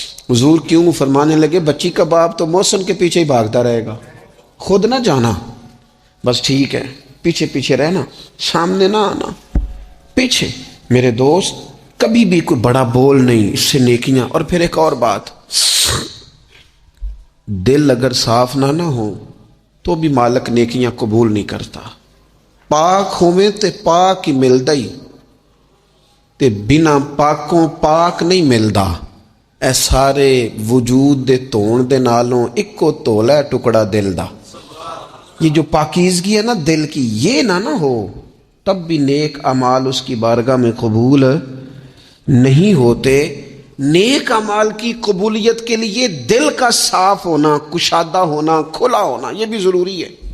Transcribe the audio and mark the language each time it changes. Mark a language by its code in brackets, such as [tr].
[ur] حضور کیوں؟ فرمانے لگے بچی کا باپ تو محسن کے پیچھے ہی بھاگتا رہے گا، خود نہ جانا، بس ٹھیک ہے پیچھے پیچھے رہنا، سامنے نہ آنا، پیچھے. میرے دوست کبھی بھی کوئی بڑا بول نہیں، اس سے نیکیاں. اور پھر ایک اور بات، دل اگر صاف نہ ہو تو بھی مالک نیکیاں قبول نہیں کرتا. [pa] پاک ہوئے تے پاک ہی ملدا ہی تے بنا پاکوں پاک نہیں ملدا. اے سارے وجود دے دھون دے نالوں اکو تولا ہے ٹکڑا دل دا. [ur] یہ جو پاکیزگی ہے نا دل کی، یہ نہ ہو تب بھی نیک اعمال اس کی بارگاہ میں قبول نہیں ہوتے. نیک اعمال کی قبولیت کے لیے دل کا صاف ہونا، کشادہ ہونا، کھلا ہونا، یہ بھی ضروری ہے.